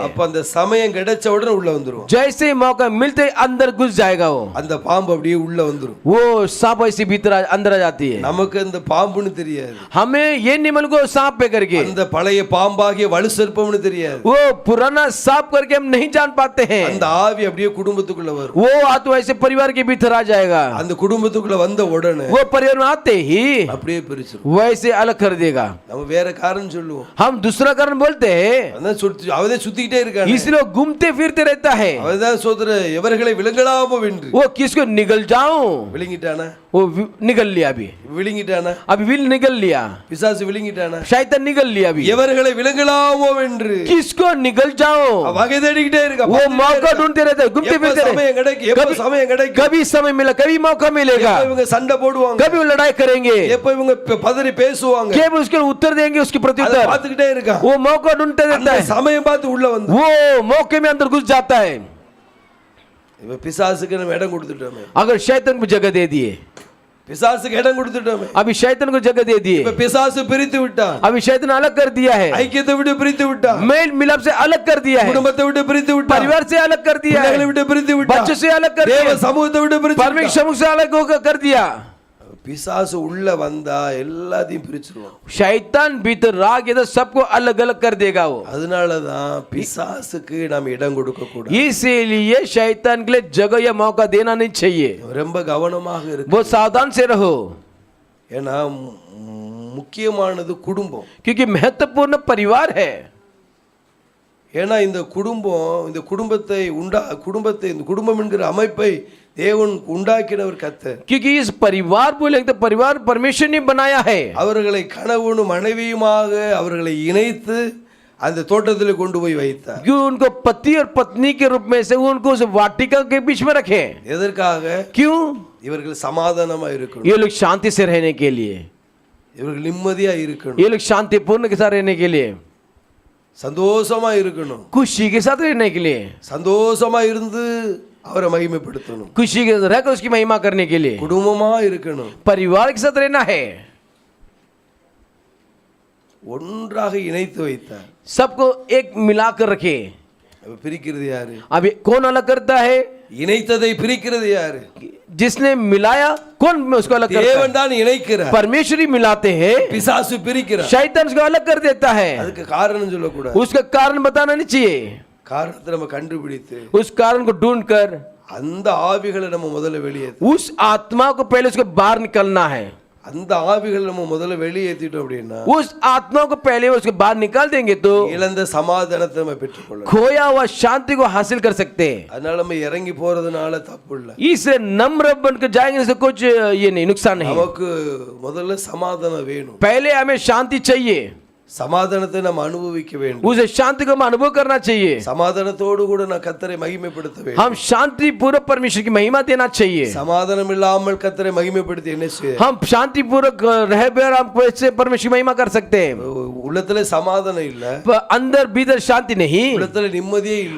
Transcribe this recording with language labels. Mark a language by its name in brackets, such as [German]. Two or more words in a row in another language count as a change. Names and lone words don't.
[Tamil] அப்ப அந்த சமயம் கிடைச்ச உடனே உள்ள வந்துரும். [Hindi] जैसे ही मौका मिलते ही अंदर घुस जाएगा वो, [Tamil] அந்த பாம்பு அப்படியே உள்ள வந்துரும். [Hindi] वो सांप ऐसे भीतर अंदर आ जाती है। [Tamil] நமக்கு அந்த பாம்புன்னு தெரியாது, [Hindi] हमें ये निमल को सांप पे करके, [Tamil] அந்த பழைய பாம்பாகிய வலு சர்ப்பம்னு தெரியாது, [Hindi] वो पुराना सांप करके हम नहीं जान पाते हैं। [Tamil] அந்த ஆவி அப்படியே குடும்பத்துக்குள்ள வரும். [Hindi] वो आत्मा ऐसे परिवार के भीतर आ जाएगा, [Tamil] அந்த குடும்பத்துக்குள்ள வந்த உடனே [Hindi] वो परिवार में आते ही [Tamil] அப்படியே பிரிச்சிரும். [Hindi] वैसे अलग कर देगा। [Tamil] நம்ம வேற காரணம் சொல்லுவோம், [Hindi] हम दूसरा कारण बोलते हैं, [Tamil] அவதே சுத்திக்கிட்டே இருக்கானே, [Hindi] इसलिए घूमते फिरते रहता है। [Tamil] அவதான் சோதர இவர்களை விழுங்கலாமோ என்று. [Hindi] वो किसको निगल जाऊं, [Tamil] விழுங்கிட்டானா, [Hindi] वो निगल लिया, [Tamil] விழுங்கிட்டானா, [Hindi] अभी विल निगल लिया, [Tamil] பிசாசு விழுங்கிட்டானா, [Hindi] शैतान निगल लिया अभी। [Tamil] இவர்களை விழுங்கலாமோ என்று [Hindi] किसको निगल जाऊं, [Tamil] வகை தேடிக்கிட்டே இருக்கா. [Hindi] वो मौका ढूंढते रहते हैं, घूमते फिरते रहते [Tamil] சமயம் கிடைக்கும், எப்ப சமயம் கிடைக்கும், [Hindi] कभी समय मिला, कभी मौका मिलेगा, [Tamil] எப்ப இவங்க சண்டை போடுவாங்க, [Hindi] कभी वो लड़ाई करेंगे, [Tamil] எப்ப இவங்க பதறி பேசுவாங்க, [Hindi] कभी उसके उत्तर देंगे, उसकी [Tamil] அதை [Hindi] प्रत्युत्तर, [Tamil] பார்த்துக்கிட்டே இருக்கான். [Hindi] वो मौका ढूंढते रहता [Tamil] அந்த [Hindi] है, [Tamil] சமயம் பார்த்து உள்ள வந்து [Hindi] वो मौके में अंदर घुस जाता है। [Tamil] இப்ப பிசாசுக்கு நம்ம இடம் கொடுத்துட்டோமே, [Hindi] अगर शैतान को जगह दे दिए, [Tamil] பிசாசுக்கு இடம் கொடுத்துட்டோமே, [Hindi] अभी शैतान को जगह दे दिए, [Tamil] இப்ப பிசாசு பிரித்து விட்டான், [Hindi] अभी शैतान अलग कर दिया है, [Tamil] ஐக்கியத்தை விட்டு பிரித்து விட்டான், [Hindi] मेल मिलाप से अलग कर दिया है, [Tamil] குடும்பத்தை விட்டு பிரித்து விட்டான், [Hindi] परिवार से अलग कर दिया [Tamil] பிள்ளைகளை [Hindi] है, [Tamil] விட்டு பிரித்து விட்டான், [Hindi] बच्चों से अलग कर [Tamil] தேவ [Hindi] दिया, [Tamil] சமூகத்தை விட்டு பிரித்து [Hindi] परमेश्वर [Tamil] விட்டான். [Hindi] समूह से अलग होकर कर दिया। [Tamil] பிசாசு உள்ள வந்தா எல்லாத்தையும் பிரிச்சிருவான். [Hindi] शैतान भीतर आ गया तो सबको अलग अलग कर देगा वो. [Tamil] அதனாலதான் பிசாசுக்கு நாம் இடம் கொடுக்க கூடாது. [Hindi] इसीलिए शैतान के लिए जगह या मौका देना नहीं चाहिए. [Tamil] ரொம்ப கவனமாக இருக்கு. [Hindi] बहुत सावधान से रहो. [Tamil] ஏன்னா முக்கியமானது குடும்பம். [Hindi] क्योंकि महत्वपूर्ण परिवार है. [Tamil] ஏன்னா இந்த குடும்பத்தை இந்த குடும்பம் என்கிற அமைப்பை தேவன் உண்டாக்கினவர் கர்த்தர். [Hindi] क्योंकि इस परिवार बोले तो परिवार परमेश्वर ने बनाया है. [Tamil] அவர்களை கணவனும் மனைவியுமாக அவர்களை இணைத்து அந்த தோட்டத்தில் கொண்டு போய் வைத்தார். [Hindi] क्यों उनको पति और पत्नी के रूप में से उनको उस वाटिका के बीच में रखे. [Tamil] எதற்காக? [Hindi] क्यों? [Tamil] இவர்கள் சமாதானமா இருக்கணும். [Hindi] ये लोग शांति से रहने के लिए. [Tamil] இவர்கள் நிம்மதியா இருக்கணும். [Hindi] ये लोग शांतिपूर्ण के साथ रहने के लिए. [Tamil] சந்தோஷமா இருக்கணும். [Hindi] खुशी के साथ रहने के लिए. [Tamil] சந்தோஷமா இருந்து அவரை மகிமைப்படுத்தணும். [Hindi] खुशी के साथ रहकर उसकी महिमा करने के लिए. [Tamil] குடும்பமா இருக்கணும். [Hindi] परिवार के साथ रहना है. [Tamil] ஒன்றாக இணைத்து வைத்தார். [Hindi] सबको एक मिलाकर रखे. [Tamil] பிரிக்கிறது யாரு? [Hindi] अब ये कौन अलग करता है? [Tamil] இணைத்ததை பிரிக்கிறது யாரு? [Hindi] जिसने मिलाया कौन उसको अलग करता है? [Tamil] தேவன் தான் இணைக்கிறார். [Hindi] परमेश्वर ही मिलाते हैं. [Tamil] பிசாசு பிரிக்கிறார். [Hindi] शैतान उसको अलग कर देता है. [Tamil] அதுக்கு காரணம் சொல்லக்கூடாது. [Hindi] उसका कारण बताना नहीं चाहिए. [Tamil] காரணத்தை நம்ம கண்டுபிடித்து [Hindi] उस कारण को ढूंढकर [Tamil] அந்த ஆவிகளை நம்ம முதல்ல வெளியேற்ற. [Hindi] उस आत्मा को पहले उसको बाहर निकलना है. [Tamil] அந்த ஆவிகளை நம்ம முதல்ல வெளியேற்றிட்டோம் அப்படின்னா [Hindi] उस आत्मा को पहले उसके बाहर निकाल देंगे तो [Tamil] இழந்த சமாதானத்தை நம்ம பெற்றுக்கொள்ளலாம். [Hindi] खोया हुआ शांति को हासिल कर सकते हैं. [Tamil] அதனால நம்ம இறங்கி போறதுனால தப்பு இல்லை. [Hindi] इससे नम्र बनकर जाएंगे तो कुछ ये नहीं, नुकसान नहीं. [Tamil] நமக்கு முதல்ல சமாதானம் வேணும். [Hindi] पहले हमें शांति चाहिए. [Tamil] சமாதானத்தை நம்ம அனுபவிக்க வேண்டும். [Hindi] उसे शांति को हम अनुभव करना चाहिए. [Tamil] சமாதானத்தோடு கூட நான் கர்த்தரை மகிமைப்படுத்த வேண்டும். [Hindi] हम शांति पूर्वक परमेश्वर की महिमा देना चाहिए. [Tamil] சமாதானம் இல்லாமல் கர்த்தரை மகிமைப்படுத்தி என்ன செய்ய? [Hindi] हम शांति पूर्वक रह कर हम कैसे परमेश्वर की महिमा कर सकते हैं? [Tamil] உள்ளத்துல சமாதானம் இல்ல, [Hindi] अंदर भीतर शांति नहीं, [Tamil] உள்ளத்துல நிம்மதியே இல்ல,